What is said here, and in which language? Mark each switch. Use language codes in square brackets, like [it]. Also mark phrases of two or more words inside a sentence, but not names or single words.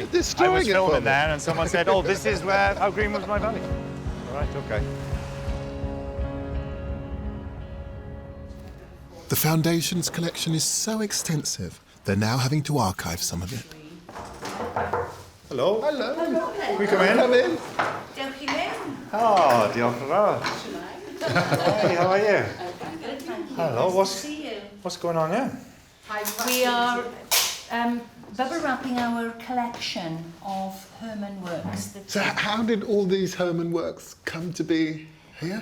[en] I was filming there and someone said, oh, this is where How Green Was My Valley. All right, okay. The Foundation's collection is so extensive, they're now having to archive some of it. Hello. Hello. Can we come in? Come in. [cy] Dewch i mewn. Oh, diolch yn fawr. [en] Hey, how are you? Hello, what's going on here? We are bubble wrapping our collection of Herman works. So how did all these Herman works come to be here?